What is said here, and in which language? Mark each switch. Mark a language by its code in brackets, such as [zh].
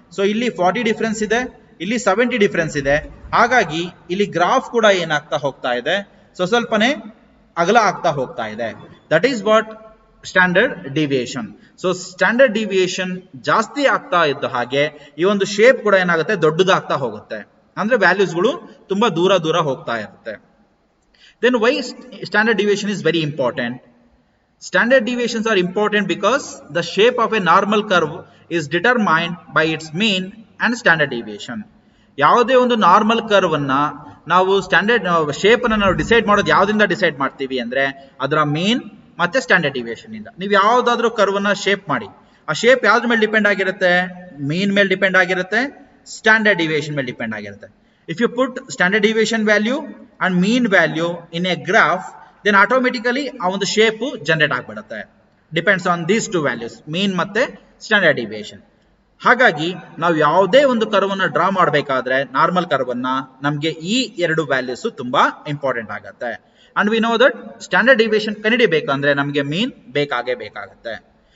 [kn] So ಇಲ್ಲಿ 40 difference ಇದೆ, ಇಲ್ಲಿ 70 ಡಿಫರೆನ್ಸ್ ಇದೆ. ಹಾಗಾಗಿ ಇಲ್ಲಿ ಗ್ರಾಫ್ ಕೂಡ ಏನಾಗ್ತಾ ಹೋಗ್ತಾ ಇದೆ, ಸ್ವಲ್ಪನೇ ಅಗಲ ಆಗ್ತಾ ಹೋಗ್ತಾ ಇದೆ. That is what standard deviation. So standard deviation ಜಾಸ್ತಿ ಆಗ್ತಾ ಇದ್ದ ಹಾಗೆ ಈ ಒಂದು ಶೇಪ್ ಕೂಡ ಏನಾಗುತ್ತೆ, ದೊಡ್ಡದಾಗ್ತಾ ಹೋಗುತ್ತೆ. ಅಂದ್ರೆ ವ್ಯಾಲ್ಯೂಸ್ಗಳು ತುಂಬಾ ದೂರ ದೂರ ಹೋಗ್ತಾ ಇರುತ್ತೆ. [en] Then why standard deviation is very important? Standard deviations are important because the shape of a normal curve is determined by its mean and standard deviation. [kn] ಯಾವುದೇ ಒಂದು ನಾರ್ಮಲ್ ಕರ್ವ್ ಅನ್ನ ನಾವು ಸ್ಟ್ಯಾಂಡರ್ಡ್ ಶೇಪ್ ಅನ್ನ ನಾವು ಡಿಸೈಡ್ ಮಾಡೋದು ಯಾವ್ದಿಂದ decide ಮಾಡ್ತೀವಿ ಅಂದ್ರೆ, ಅದರ ಮೀನ್ ಮತ್ತೆ ಸ್ಟ್ಯಾಂಡರ್ಡ್ ಡಿವಿಯೇಷನ್ ಇಂದ. ನೀವು ಯಾವ್ದಾದ್ರೂ ಕರ್ವ್ ಅನ್ನ ಶೇಪ್ ಮಾಡಿ, ಆ ಶೇಪ್ ಯಾವ್ದ್ರ ಮೇಲೆ ಡಿಪೆಂಡ್ ಆಗಿರುತ್ತೆ, ಮೀನ್ ಮೇಲೆ ಡಿಪೆಂಡ್ ಆಗಿರುತ್ತೆ, ಸ್ಟ್ಯಾಂಡರ್ಡ್ ಡಿವಿಯೇಷನ್ ಮೇಲೆ ಡಿಪೆಂಡ್ ಆಗಿರುತ್ತೆ. [en] If you put standard deviation value and mean value in a graph, then automatically [kn] ಆ ಒಂದು ಶೇಪ್ ಜನರೇಟ್ ಆಗ್ಬಿಡುತ್ತೆ. [en] Depends on these two values, mean ಮತ್ತೆ standard deviation. [kn] ಹಾಗಾಗಿ ನಾವು ಯಾವುದೇ ಒಂದು ಕರ್ವ್ ಅನ್ನ ಡ್ರಾ ಮಾಡಬೇಕಾದ್ರೆ, ನಾರ್ಮಲ್ ಕರ್ವ್ ಅನ್ನ, ನಮಗೆ ಈ ಎರಡು ವ್ಯಾಲ್ಯೂಸ್ ತುಂಬಾ ಇಂಪಾರ್ಟೆಂಟ್ ಆಗುತ್ತೆ. [en] and we know that [kn] standard deviation ಕಂಡುಹಿಡಿಬೇಕಂದ್ರೆ ನಮಗೆ ಮೀನ್ ಬೇಕಾಗೇ ಬೇಕಾಗುತ್ತೆ.